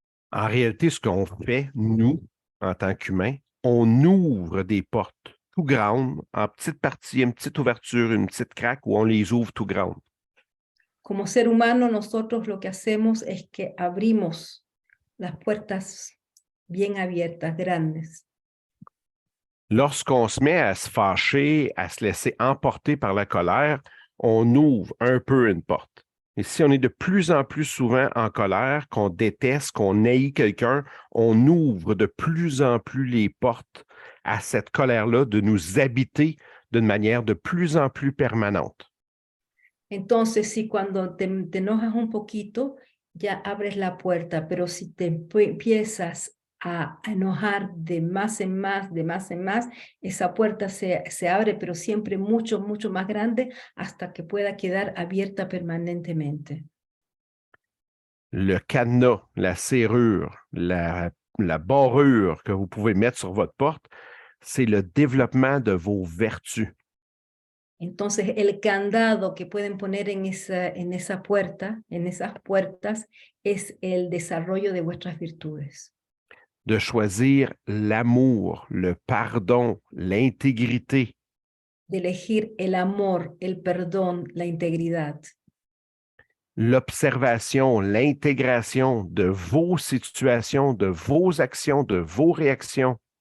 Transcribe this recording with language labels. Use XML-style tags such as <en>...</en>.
<fr>En réalité, ce qu'on fait, nous, en tant qu'humains, on ouvre des portes tout grandes, en petites parties, une petite ouverture, une petite craque, où on les ouvre tout grandes.</fr> <es>Como ser humano, nosotros lo que hacemos es que abrimos las puertas bien abiertas, grandes.</es> <fr>Lorsqu'on se met à se fâcher, à se laisser emporter par la colère, on ouvre un peu une porte. Et si on est de plus en plus souvent en colère, qu'on déteste, qu'on haït quelqu'un, on ouvre de plus en plus les portes à cette colère-là de nous habiter d'une manière de plus en plus permanente.</fr> <es>Entonces, si cuando te enojas un poquito, ya abres la puerta, pero si te empiezas a enojar de más en más, de más en más, esa puerta se abre, pero siempre mucho, mucho más grande hasta que pueda quedar abierta permanentemente.</es> <fr>Le cadenas, la serrure, la barrure que vous pouvez mettre sur votre porte, c'est le développement de vos vertus.</fr> <es>Entonces, el candado que pueden poner en esa puerta, en esas puertas, es el desarrollo de vuestras virtudes.</es> <fr>De choisir l'amour, le pardon, l'intégrité.</fr> <es>De elegir el amor, el perdón, la integridad.</es> <fr>L'observation, l'intégration de vos situations, de vos actions, de vos réactions.</fr>